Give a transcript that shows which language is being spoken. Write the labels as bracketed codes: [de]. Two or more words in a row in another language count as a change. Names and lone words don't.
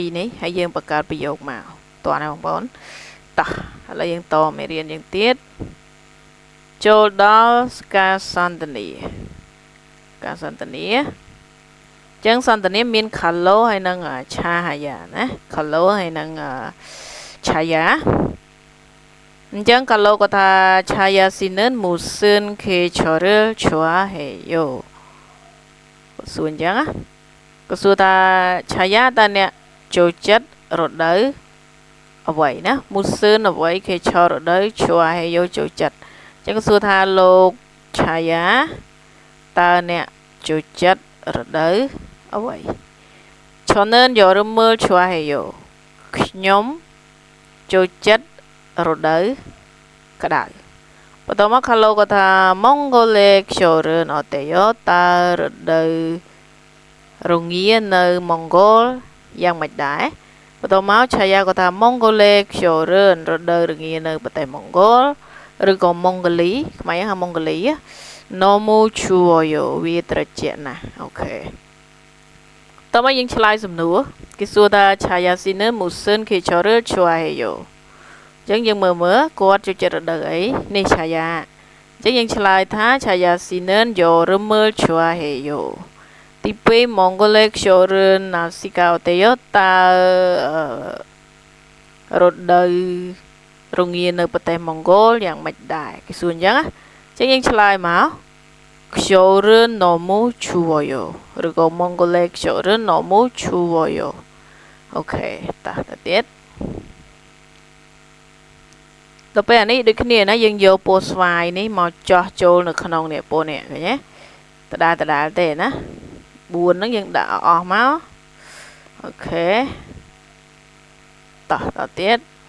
[km] នេះហើយយើងបង្កើតប្រយោគមកតោះណាបងប្អូនតោះឥឡូវយើងតមេរៀនយើងទៀតចូលដល់ការសន្ទនាអញ្ចឹងសន្ទនាមាន color ហើយនិង chahaya ណា color ហើយនិង chaya អញ្ចឹង color គាត់ថា chaya [ko] 씨는 무슨 계절을 좋아해요 [km] គាត់សួរអញ្ចឹងណាគាត់សួរថា chaya តើ អ្នកចូលចិត្តរដូវអ្វីណា musun អ្វី 계절 រដូវ 좋아해요 ចូលចិត្តអញ្ចឹងគាត់សួរថាលោក chaya តើអ្នកចូលចិត្តរដូវអ្វី [ko] 저는 여름을 좋아해요 [km] ខ្ញុំចូលចិត្តរដូវក្តៅបន្តមកខាង លោកគាត់ថា [ko] 몽골의 겨울은 어때요 [km] តើរដូវរងានៅម៉ុងហ្គោលយ៉ាងម៉េចដែរបន្តមកឆាយា គាត់ថា [ko] 몽골의 겨울은 [km] រដូវរងានៅប្រទេសម៉ុងហ្គោលឬក៏ម៉ុងហ្គលីខ្មែរហៅម៉ុងហ្គលី [ko] 너무 추워요 [km] វាត្រជាក់ណាស់អូខេតោះមកយើងឆ្លើយសំណួរគេសួរថា chaya [ko] 씨는 무슨 계절을 좋아해요 [km] អញ្ចឹងយើងមើលគាត់ចូលចិត្តរដូវអីនេះ chaya អញ្ចឹងយើងឆ្លើយថា chaya [ko] 씨는 여름을 좋아해요 [km] ទី2 [ko] 몽골의 겨울은 날씨가 어때요 [km] តើ រដូវរងានៅប្រទេសម៉ុងហ្គោលយ៉ាងម៉េចដែរគេសួរអញ្ចឹងណាអញ្ចឹងយើងឆ្លើយមក [ko] 겨울은 너무 추워요 [km] ឬក៏ [ko] 몽골의 겨울은 너무 추워요 [km] អូខេតោះទៅទៀត ដល់ពេលអានេះដូចគ្នាណាយើងយកពណ៌ស្វាយនេះមកចោះចូលនៅក្នុងនេះពណ៌នេះឃើញទេដដែលទេណា4ហ្នឹងយើងដាក់អស់មកអូខេតោះដល់ទៀត